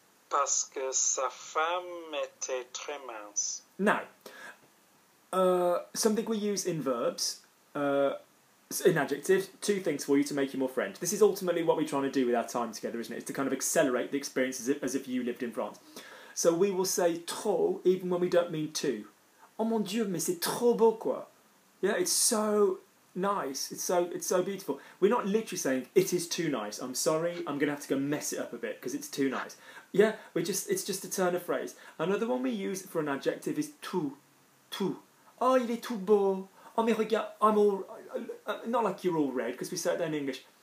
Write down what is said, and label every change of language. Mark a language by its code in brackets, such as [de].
[fr] Parce que sa femme était très mince. [en] Now, something we use in verbs, in adjectives, two things for you to make you more French. This is ultimately what we're trying to do with our time together, isn't it? It's to kind of accelerate the experience as if you lived in France. So we will say trop even when we don't mean to. [fr] Oh mon Dieu, mais c'est trop beau quoi. [en] Yeah, it's so nice. It's so beautiful. We're not literally saying it is too nice. I'm sorry, I'm going to have to go mess it up a bit because it's too nice. Yeah, it's just a turn of phrase. Another one we use for an adjective is tout. [fr] Oh, il est tout beau. Oh, mais regarde, [en] I'm all... not like you're all red, because we say it there in English.